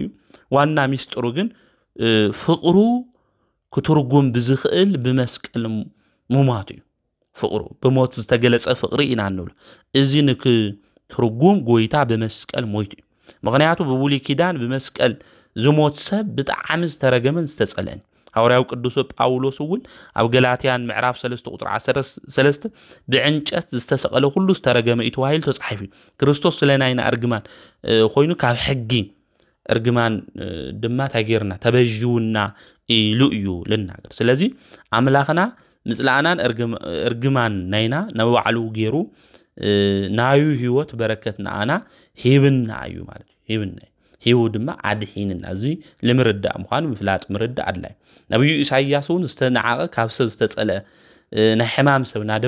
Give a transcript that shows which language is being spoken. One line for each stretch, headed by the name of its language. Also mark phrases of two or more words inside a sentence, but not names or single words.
Tigrinya: ዋና ሚስጥሩ ግን ፍቅሩ ክትርጉም ብዝኽእል ብመስቀል ሞማት እዩ ፍቅሩ ብሞት ዝተገለጸ ፍቅሪ ኢና ንብሎ እዚ ንክትርጉም ጎይታ ብመስቀል ሞይቱ እዩ ምክንያቱ ብብሉይ ኪዳን ብመስቀል ዝሞት ሰብ ብጣዕሚ ዝተረገመን ዝተጸለአን ሐዋርያው ቅዱስ ጳውሎስ እውን ኣብ ገላትያን ምዕራፍ 3 ቁጥር 13 ብዕንጨት ዝተሰቀለ ሁሉ ዝተረገመ እዩ ተባሂሉ ተጻሒፉ ክርስቶስ ስለናይና እርግማን ኮይኑ ካብ ሕጊ እርግማን ድማ ታጌርና ተበጅውና ኢሉ እዩ ልናገር ስለዚ ኣምላኽና ምጽላእናን እርግማን ናይና ነባዕሉ ገይሩ ናዩ ህይወት በረከት ናአና ሂብና እዩ ማለት ሂብና ሂው ድማ ኣድሒንና እዚ ልምርዳእ ምዃኑ ምፍላጥ ምርዳእ ኣድላይ ነብዩ ኢሳይያስ እውን ዝተነዓቀ ካብ ሰብ ዝተጸለ ናይ ሕማም ሰብ